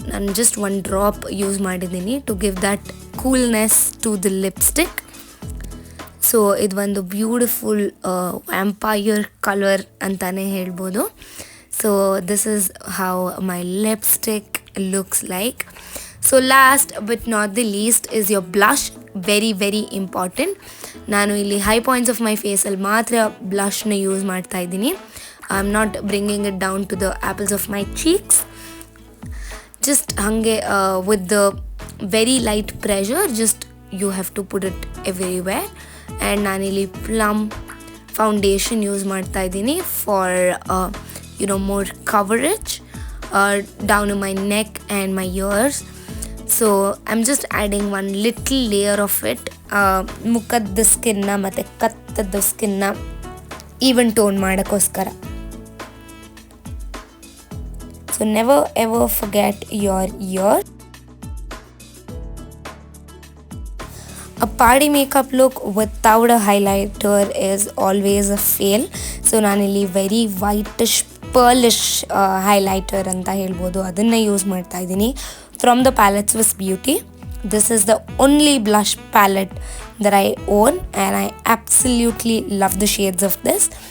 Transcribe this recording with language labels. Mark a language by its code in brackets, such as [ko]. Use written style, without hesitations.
[kn] ನಾನು [en] Just one drop use ಮಾಡಿದ್ದೀನಿ to give that coolness to the lipstick. [kn] So ಇದು ಒಂದು ಬ್ಯೂಟಿಫುಲ್ ವ್ಯಾಂಪೈರ್ ಕಲರ್ ಅಂತಲೇ ಹೇಳ್ಬೋದು. [en] So this is how my lipstick looks like. So last but not the least is your blush. Very very important. [kn] ನಾನು ಇಲ್ಲಿ [en] high points of my ಫೇಸಲ್ಲಿ [kn] ಮಾತ್ರ ಬ್ಲಷ್ನ use ಮಾಡ್ತಾ ಇದ್ದೀನಿ. [en] I am not bringing it down to the apples of my cheeks. [kn] Just ಹಾಗೆ [en] With the very light pressure just you have to put it everywhere. And [kn] ನಾನಿಲ್ಲಿ [en] Plum foundation use ಮಾಡ್ತಾ ಇದ್ದೀನಿ for more coverage down to my neck and my ears. So I'm just adding one little layer of it. [kn] ಮುಖದ ಸ್ಕಿನ್ನ ಮತ್ತು ಕತ್ತದ ಸ್ಕಿನ್ನ even tone ಮಾಡೋಕ್ಕೋಸ್ಕರ. [en] So never ever forget your ear. A party makeup look without a highlighter is always a fail. [kn] So ನಾನಿಲ್ಲಿ very whitish ಪರ್ಲಿಶ್ highlighter ಅಂತ ಹೇಳ್ಬೋದು, ಅದನ್ನು use ಮಾಡ್ತಾ ಇದ್ದೀನಿ [en] from the palette [kn] Swiss beauty. [en] This is the only blush palette that I own and I absolutely love the shades of this.